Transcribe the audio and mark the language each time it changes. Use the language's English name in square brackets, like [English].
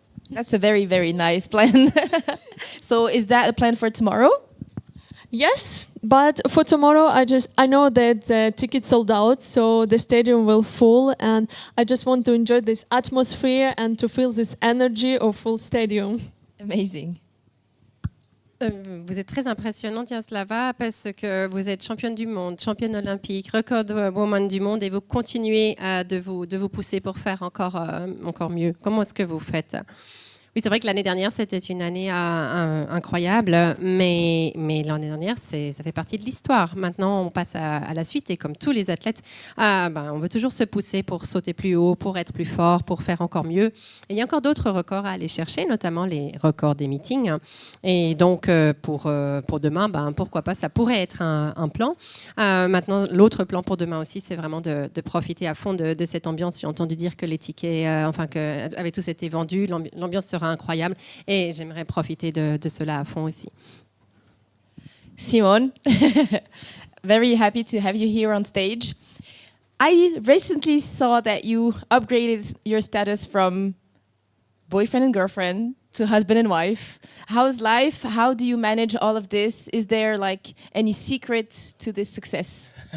[English] That's a very, very nice plan. So is that a plan for tomorrow? Yes, but for tomorrow, I know that the tickets sold out, so the stadium will full, and I just want to enjoy this atmosphere and to feel this energy of full stadium. Amazing. [French] Vous êtes très impressionnante, Yaroslava, parce que vous êtes championne du monde, championne olympique, record woman du monde, et vous continuez de vous pousser pour faire encore mieux. Comment est-ce que vous faites? Oui, c'est vrai que l'année dernière, c'était une année incroyable, mais l'année dernière, ça fait partie de l'histoire. Maintenant, on passe à la suite et comme tous les athlètes, on veut toujours se pousser pour sauter plus haut, pour être plus fort, pour faire encore mieux. Et il y a encore d'autres records à aller chercher, notamment les records des meetings. Et donc, pour demain, pourquoi pas, ça pourrait être un plan. Maintenant, l'autre plan pour demain aussi, c'est vraiment de profiter à fond de cette ambiance. J'ai entendu dire que les tickets, avaient tous été vendus, l'ambiance sera incroyable et j'aimerais profiter de cela à fond aussi. [English] Simone, very happy to have you here on stage. I recently saw that you upgraded your status from boyfriend and girlfriend to husband and wife. How's life? How do you manage all of this? Is there like any secret to this success?